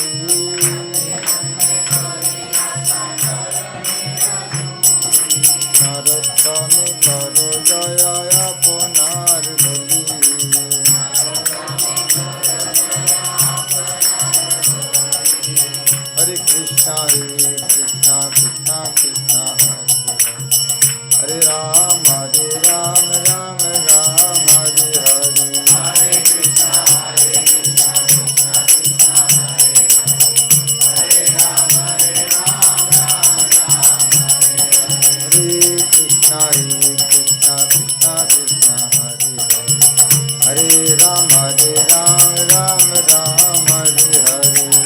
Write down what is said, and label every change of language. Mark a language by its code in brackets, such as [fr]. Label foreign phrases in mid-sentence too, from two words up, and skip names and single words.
[bn] নরোত্তমে কর দয়া আপনার বলি [sa] হরে কৃষ্ণ কৃষ্ণ কৃষ্ণ কৃষ্ণ হরে রাম রাম রাম হরে হরে कृष्ण कृष्ण कृष्ण हरे हरे राम राम राम हरे हरे Ram Ram Ram Hare Hare